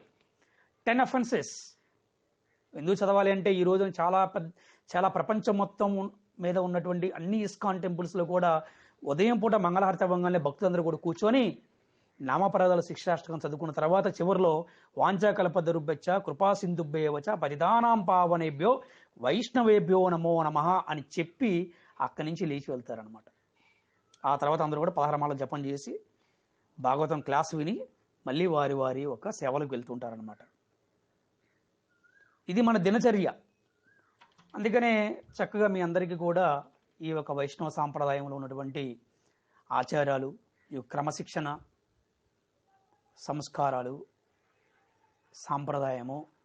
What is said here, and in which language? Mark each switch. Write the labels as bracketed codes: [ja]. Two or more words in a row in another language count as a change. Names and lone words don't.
[te] 10 offenses ఎందుకు చదవాలి అంటే ఈరోజు చాలా ప్రపంచం మొత్తం మీద ఉన్నటువంటి అన్ని ఇస్కాన్ టెంపుల్స్లో కూడా ఉదయం పూట మంగళహారతి అవ్వగానే భక్తులందరూ కూడా కూర్చొని నామపరాధాల శిక్షాష్టకం చదువుకున్న తర్వాత చివరిలో [sa] వాంఛాకల్పతరుభ్యశ్చ కృపా సింధుభ్యేవచ పతితానాం పావనేభ్యో వైష్ణవేభ్యో నమో నమః [te] అని చెప్పి అక్కడి నుంచి లేచి వెళ్తారనమాట. ఆ తర్వాత అందరూ కూడా 16 మాల జపం చేసి భాగవతం క్లాస్ విని మళ్ళీ వారి ఒక సేవలకు వెళ్తుంటారనమాట. ఇది మన దినచర్య. అందుకనే చక్కగా మీ అందరికీ కూడా ఈ యొక్క వైష్ణవ సాంప్రదాయంలో ఉన్నటువంటి ఆచారాలు, ఈ క్రమశిక్షణ, సంస్కారాలు, సాంప్రదాయము,